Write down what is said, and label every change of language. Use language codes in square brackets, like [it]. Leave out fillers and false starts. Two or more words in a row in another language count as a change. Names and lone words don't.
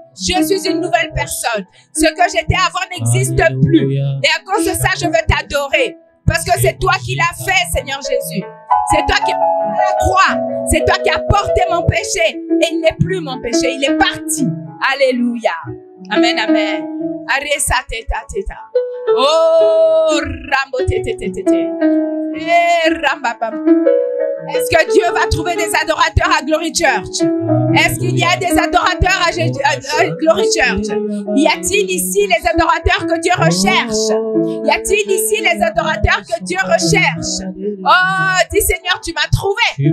[fr] Je suis une nouvelle personne. Ce que j'étais avant n'existe plus. Et à cause de ça, je veux t'adorer. Parce que c'est toi qui l'as fait, Seigneur Jésus. C'est toi qui as à la croix. C'est toi qui as porté mon péché. Et il n'est plus mon péché. Il est parti. Alléluia. Amen, amen. Aresa teta teta. Oh, Rambo tete tete tete. Eh, Rambabam. Est-ce que Dieu va trouver des adorateurs à Glory Church? Est-ce qu'il y a des adorateurs à Glory Church? Y a-t-il ici les adorateurs que Dieu recherche? Y a-t-il ici les adorateurs que Dieu recherche? Oh, dis Seigneur, tu m'as trouvé.